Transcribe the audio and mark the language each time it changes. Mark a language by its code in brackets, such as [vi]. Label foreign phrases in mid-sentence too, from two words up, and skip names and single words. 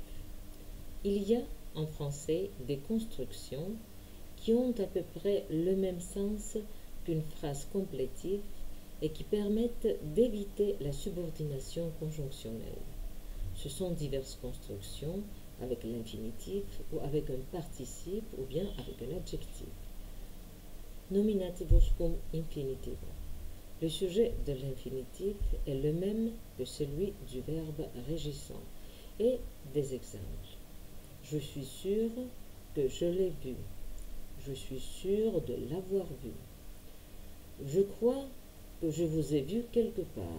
[fr] Il y a en français des constructions qui ont à peu près le même sens qu'une phrase complétive et qui permettent d'éviter la subordination conjonctionnelle. Ce sont diverses constructions avec l'infinitif ou avec un participe ou bien avec un adjectif. [la] Nominativus cum infinitivum. [fr] Le sujet de l'infinitif est le même que celui du verbe régissant. Et des exemples. Je suis sûr que je l'ai vu. Je suis sûr de l'avoir vu. Je crois que je vous ai vu quelque part.